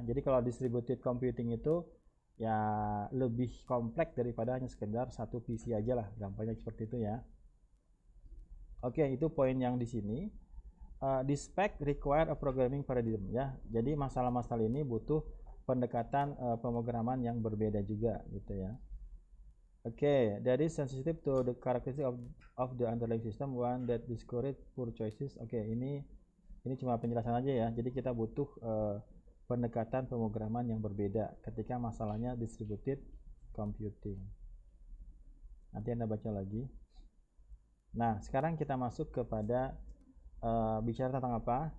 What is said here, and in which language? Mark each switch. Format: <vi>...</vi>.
<id>Jadi kalau distributed computing itu ya lebih kompleks daripada hanya sekedar satu PC aja lah, gampangnya seperti itu ya. Oke, itu poin yang di sini.</id> <en>This spec require a programming paradigm</en> <id>ya. Jadi masalah-masalah ini butuh pendekatan pemrograman yang berbeda juga gitu ya.</id> <en>Oke, that is sensitive to the characteristic of the underlying system, one that discourage poor choices.</en> <id>Oke, ini cuma penjelasan aja ya. Jadi kita butuh pendekatan pemrograman yang berbeda ketika masalahnya distributed computing. Nanti Anda baca lagi. Nah, sekarang kita masuk kepada bicara tentang apa?</id>